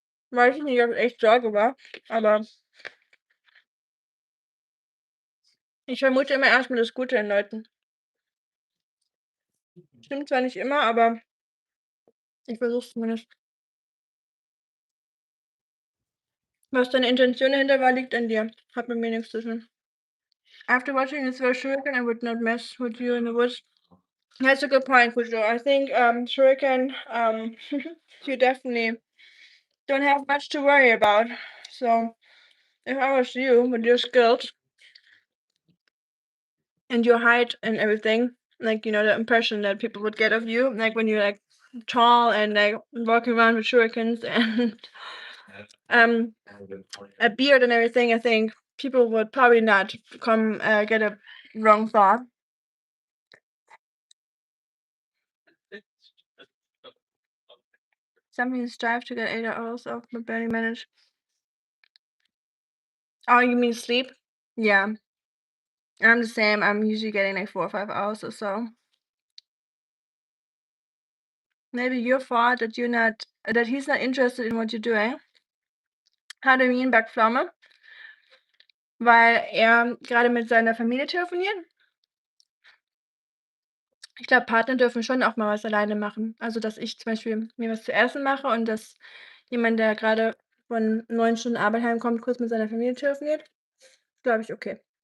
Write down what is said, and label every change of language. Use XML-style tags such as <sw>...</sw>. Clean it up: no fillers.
<de>Weiß ich nicht, ob es echt Sorge war, aber ich vermute immer erst mal das Gute in Leuten. Stimmt zwar nicht immer, aber ich versuche es zumindest. Was deine Intention dahinter war, liegt an dir. Hat mit mir nichts zu tun.</de> <en>After watching this first shuriken, I would not mess with you in the woods. That's a good point, Kujo. I think shuriken, you definitely don't have much to worry about. So if I was you with your skills, and your height and everything, like, the impression that people would get of you, like, when you're, like, tall and, like, walking around with shurikens and, um, a beard and everything, I think people would probably not get a wrong thought. Something to strive to get 8 hours of, but barely manage. Oh, you mean sleep? Yeah, I'm the same. I'm usually getting, like, 4 or 5 hours or so. Maybe your fault that he's not interested in what you're doing.</en> <de>Hat er ihn Backpflaume, weil er gerade mit seiner Familie telefoniert. Ich glaube, Partner dürfen schon auch mal was alleine machen. Also, dass ich zum Beispiel mir was zu essen mache und dass jemand, der gerade von 9 Stunden Arbeit heimkommt, kurz mit seiner Familie telefoniert, glaube ich, okay.</de>